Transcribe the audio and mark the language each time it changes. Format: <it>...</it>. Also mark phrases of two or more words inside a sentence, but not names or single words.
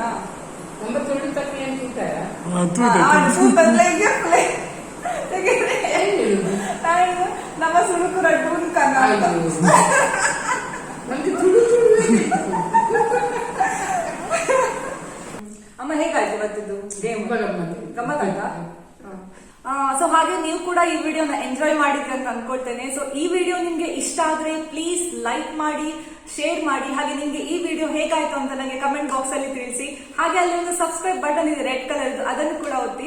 <tcy>ನಮ್ಮ ತುಳು ತಪ್ಪಿ ಏನು ತೂತಾರ ನಮ್ಮ ಸುರುಕು ರಡ್ಡು ಉಂಕನ ನಮ್ಗೆ ತುಳು ತುಳು</tcy> <kn>ಅಮ್ಮ ಹೇಗಾಯ್ತು ಇವತ್ತಿದ್ದು ಗೇಮ್ ಗಮ್ಮತ್ತು. ಗಮ್ಮತ್ತಾಯ್ತಾ ಸೊ ಹಾಗೆ ನೀವು ಕೂಡ ಈ ವಿಡಿಯೋನ ಎಂಜಾಯ್ ಮಾಡಿದ್ರಿ ಅಂತ ಅನ್ಕೊಳ್ತೇನೆ. ಸೊ ಈ ವಿಡಿಯೋ ನಿಮ್ಗೆ ಇಷ್ಟ ಆದ್ರೆ</kn> <en>please like</en> <kn>ಮಾಡಿ, ಶೇರ್ ಮಾಡಿ, ಹಾಗೆ ನಿಮ್ಗೆ ಈ ವಿಡಿಯೋ ಹೇಗಾಯ್ತು ಅಂತ ನನಗೆ</kn> <en>comment box</en> <kn>ಅಲ್ಲಿ ತಿಳಿಸಿ. ಹಾಗೆ ಅಲ್ಲಿ ಒಂದು</kn> <en>subscribe button</en> <kn>ಇದೆ</kn> <en>red colour,</en> <kn>ಅದನ್ನು ಕೂಡ ಒತ್ತಿ.</kn>